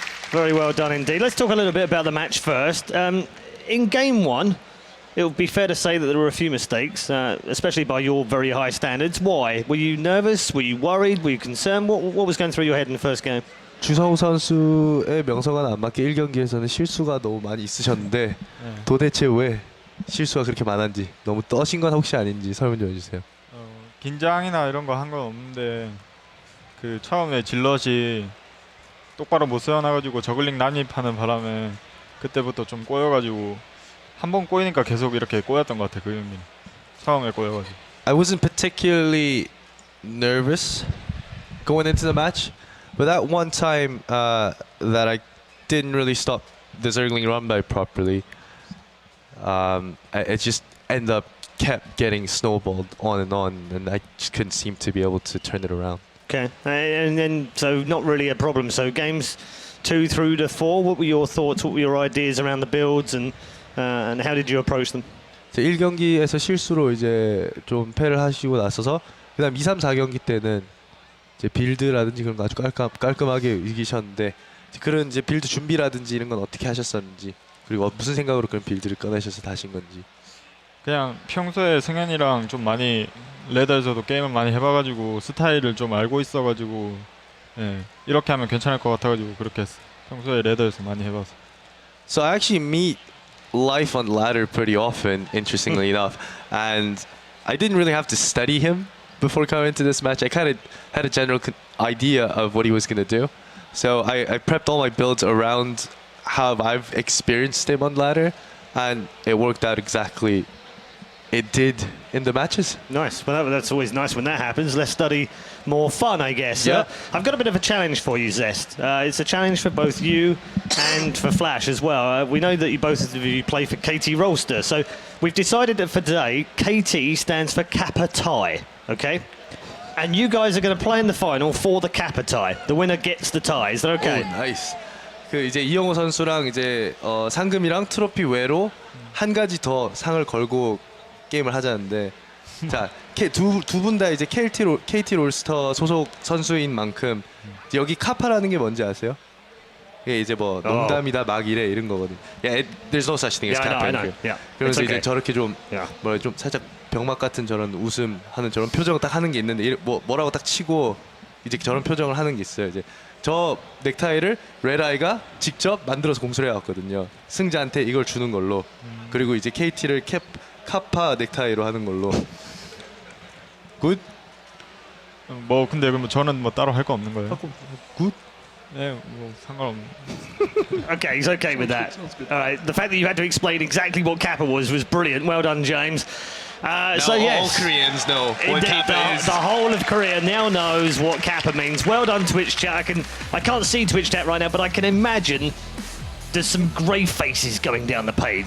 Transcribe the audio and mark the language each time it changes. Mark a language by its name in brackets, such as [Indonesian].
[English] Very well done indeed. Let's talk a little bit about the match first. In game 1, it would be fair to say that there were a few mistakes, especially by your very high standards. Why? Were you nervous? Were you worried? Were you concerned? What was going through your head in the first game? [Korean] 주성우 선수의 명성과는 안 맞게 1경기에서는 실수가 너무 많이 있으셨는데 도대체 왜 실수가 그렇게 많은지 너무 떠신 건 혹시 아닌지 설명 좀 해주세요. 긴장이나 이런 거 한 건 없는데 그 처음에 질럿이 똑바로 못 세워놔가지고 저글링 난입하는 바람에 그때부터 좀 꼬여가지고 한 번 꼬이니까 계속 이렇게 꼬였던 것 같아요. 그 형님 처음에 꼬여가지고. [English] I wasn't particularly nervous going into the match. But that one time that I didn't really stop the Zergling run by properly, it just ended up kept getting snowballed on, and I just couldn't seem to be able to turn it around. Okay, and then so not really a problem. So games 2 through to 4, what were your thoughts? What were your ideas around the builds, and how did you approach them? [Korean] 1경기에서 실수로 이제 좀 패를 하시고 나서서 그다음 2, 3, 4경기 때는 이제 빌드라든지 그런 거 아주 깔끔하게 이기셨는데 그런 이제 빌드 준비라든지 이런 건 어떻게 하셨었는지 그리고 무슨 생각으로 그런 빌드를 꺼내셔서 다신 건지. 그냥 평소에 승현이랑 좀 많이 레더에서도 게임을 많이 해봐가지고 스타일을 좀 알고 있어가지고 예, 이렇게 하면 괜찮을 것 같아가지고 그렇게 했어. 평소에 레더에서 많이 해봐서. [English] So I actually meet Life on ladder pretty often, interestingly enough, and I didn't really have to study him before coming into this match. I kind of had a general idea of what he was going to do. So I prepped all my builds around how I've experienced him on ladder, and it worked out exactly. It did in the matches. Nice. Well, that's always nice when that happens. Less study, more fun, I guess. Yeah. I've got a bit of a challenge for you, Zest. It's a challenge for both you and for Flash as well. We know that both of you play for KT Rolster, so we've decided that for today, KT stands for Kappa tie. Okay, and you guys are going to play in the final for the Kappa tie. The winner gets the tie. Is that okay? Oh, nice. [Korean] 그 이제 이영호 선수랑 이제 상금이랑 트로피 외로 한 가지 더 상을 걸고 게임을 하자는데 자, 두 분 다 이제 KT 롤스터 소속 선수인 만큼 여기 카파라는 게 뭔지 아세요? 이게 이제 뭐 농담이다 막 이래 이런 거거든. [English] Yeah, there's no such thing as kappa. Yeah. [Korean] 그러면서 [English] okay. [Korean] 이제 저렇게 좀 뭐라 좀 살짝 병맛 같은 저런 웃음하는 저런 표정을 딱 하는 게 있는데 뭐라고 딱 치고 이제 저런 표정을 하는 게 있어요. 이제 저 넥타이를 레드아이가 직접 만들어서 공수를 해왔거든요. 승자한테 이걸 주는 걸로. 그리고 이제 KT를 카파 넥타이로 하는 걸로. [English] 굿? [Korean] 뭐 근데 그럼 저는 뭐 따로 할 거 없는 거예요? [English] 굿? [Korean] 네, 뭐 상관없는. [English] Okay, he's okay with that. All right. The fact that you had to explain exactly what Kappa was brilliant. Well done, James. So yes, all Koreans know what indeed, Kappa is. the whole of Korea now knows what Kappa means. Well done, Twitch chat. I can't see Twitch chat right now, but I can imagine there's some grey faces going down the page.